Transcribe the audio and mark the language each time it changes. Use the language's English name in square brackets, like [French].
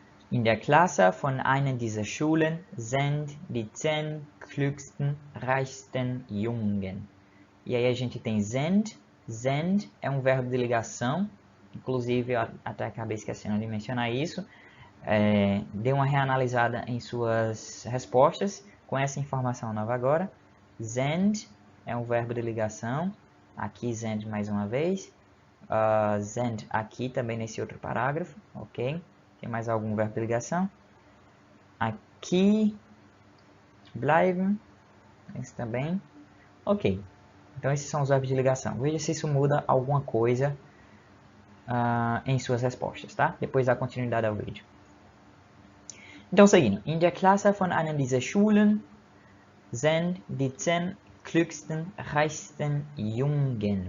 [German] In der Klasse von einer dieser Schulen sind die 10 klügsten, reichsten Jungen. [Portuguese] E aí a gente tem sind. Sind é um verbo de ligação. Inclusive, eu até acabei esquecendo de mencionar isso. Dê uma reanalisada em suas respostas com essa informação nova agora. Sind é um verbo de ligação. Aqui sind mais uma vez. Sind aqui também nesse outro parágrafo. Ok? Tem mais algum verbo de ligação? Aqui. Bleiben. Esse também. Ok. Então, esses são os verbos de ligação. Veja se isso muda alguma coisa em suas respostas, tá? Depois da continuidade ao vídeo. Então, seguindo. [German] In der Klasse von einer dieser Schulen sind die 10 klügsten, reichsten Jungen.